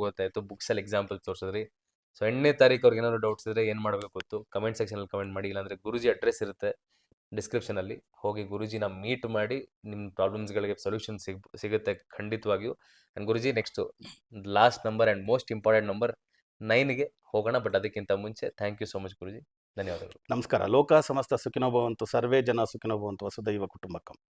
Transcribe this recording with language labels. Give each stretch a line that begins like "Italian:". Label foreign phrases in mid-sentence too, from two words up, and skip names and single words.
Kannada: ಗೊತ್ತಾಯ್ತು, ಬುಕ್ಸ್ ಅಲ್ಲಿ ಎಕ್ಸಾಂಪಲ್ಸ್ ತೋರಿಸಿದ್ರಿ. ಸೊ 8ನೇ ತಾರೀಕು ಅವ್ರಿಗೆ ಏನಾದ್ರು ಡೌಟ್ಸ್ ಇದ್ರೆ ಏನ್ ಮಾಡ್ಬೇಕು ಗೊತ್ತು,
English: comment section
Kannada: ಅಲ್ಲಿ ಕಮೆಂಟ್ ಮಾಡಿ, ಇಲ್ಲಾಂದ್ರೆ ಗುರುಜಿ ಅಡ್ರೆಸ್ ಇರುತ್ತೆ ಡಿಸ್ಕ್ರಿಪ್ಷನ್ ಅಲ್ಲಿ, ಹೋಗಿ ಗುರುಜಿನ ಮೀಟ್ ಮಾಡಿ ನಿಮ್ಮ ಪ್ರಾಬ್ಲಮ್ಸ್ಗಳಿಗೆ ಸೊಲ್ಯೂಷನ್ ಸಿಗುತ್ತೆ ಖಂಡಿತವಾಗಿಯೂ.
English: and Guruji next last number and most important number 9ಗೆ ಹೋಗೋಣ. ಬಟ್
Kannada: ಅದಕ್ಕಿಂತ ಮುಂಚೆ
English: thank you so much ಗುರುಜಿ, ಧನ್ಯವಾದಗಳು.
Kannada: ನಮಸ್ಕಾರ.
Sanskrit: ಲೋಕ ಸಮಸ್ತ ಸುಖಿನೋ ಭವಂತು, ಸರ್ವೇ ಜನ ಸುಖಿನೋ ಭವಂತು, ವಸುದೈವ ಕುಟುಂಬಕಂ.